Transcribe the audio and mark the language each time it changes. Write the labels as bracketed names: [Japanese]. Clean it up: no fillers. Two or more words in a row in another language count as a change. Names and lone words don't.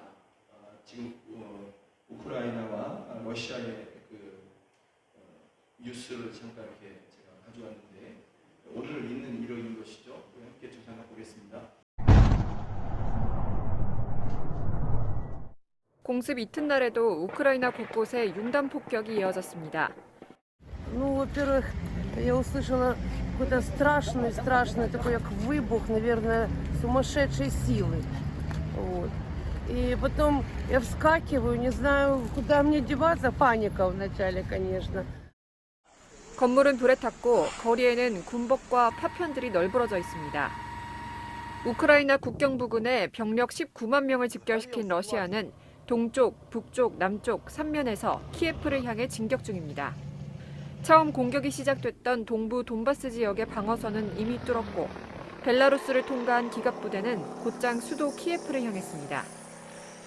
[Korean] 지금 우크라이나와 러시아의 그 뉴스를 잠깐 이렇게 제가 가져왔는데 오늘 있는 일요인 것이죠. 함께 좀 잠깐 보겠습니다. 공습 이튿날에도 우크라이나 곳곳에 융단 폭격이 이어졌습니다. [Russian] Ну, во-первых, я услышала какой-то страшный такой как выбух, наверное, сумасшедшей силы. Вот. И потом я вскакиваю, не знаю, куда мне деваться. Паника вначале, конечно. [Korean] 건물은 불에 탔고 거리에는 군복과 파편들이 널브러져 있습니다. 우크라이나 국경 부근에 병력 19만 명을 집결시킨 러시아는 동쪽, 북쪽, 남쪽 3면에서 키예프를 향해 진격 중입니다. 처음 공격이 시작됐던 동부 돈바스 지역의 방어선은 이미 뚫었고 벨라루스를 통과한 기갑부대는 곧장 수도 키예프를 향했습니다.